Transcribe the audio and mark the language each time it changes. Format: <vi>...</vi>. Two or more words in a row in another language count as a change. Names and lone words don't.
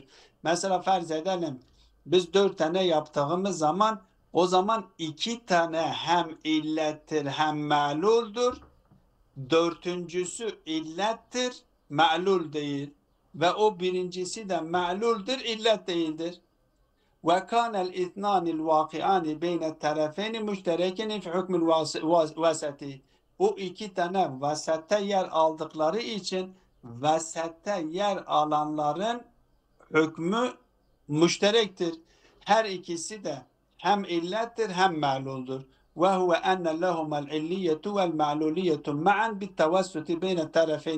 <tr>Mesela farz edelim biz 4 tane yaptığımız zaman o zaman 2 tane hem illettir hem ma'luldur. Dördüncüsü illettir, ma'lul değil. Ve o birincisi de ma'luldur, illet değildir.</tr> <ar>وكان الاثنان الواقعان بين الطرفين مشتركين في حكم الوسط.</ar> <tr>O iki tane vasata yer aldıkları için vasata yer alanların hükmü müşterektir. Her ikisi de hem illettir hem ma'luldur.</tr> <ar>وهو أن لهم العلية والمعلولية معا بالتوسط بين طرفين.</ar>